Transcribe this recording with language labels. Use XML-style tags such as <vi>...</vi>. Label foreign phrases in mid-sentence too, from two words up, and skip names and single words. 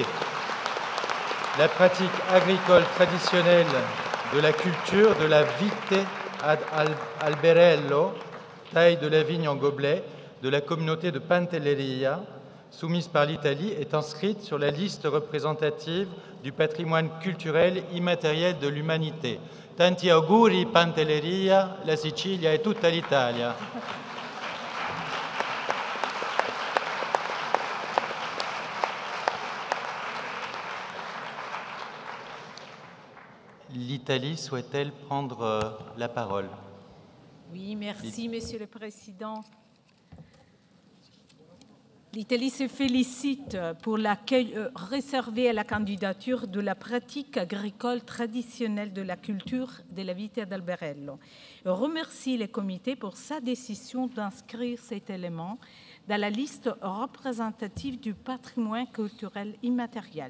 <fr>La pratique agricole traditionnelle de la culture de la</fr> <it>vite ad alberello,</it> <fr>taille de la vigne en gobelet de la communauté de Pantelleria, soumise par l'Italie, est inscrite sur la liste représentative du patrimoine culturel immatériel de l'umanité.</fr> <it>Tanti auguri Pantelleria, la Sicilia e tutta l'Italia.</it> <fr>L'Italie souhaite-t-elle prendre la parole? Oui, merci, Monsieur le Président. L'Italie se félicite pour l'accueil réservé à la candidature de la pratique agricole traditionnelle de la culture de la Vita d'Alberello et remercie le comité pour sa décision d'inscrire cet élément dans la liste représentative du patrimoine culturel immatériel.</fr>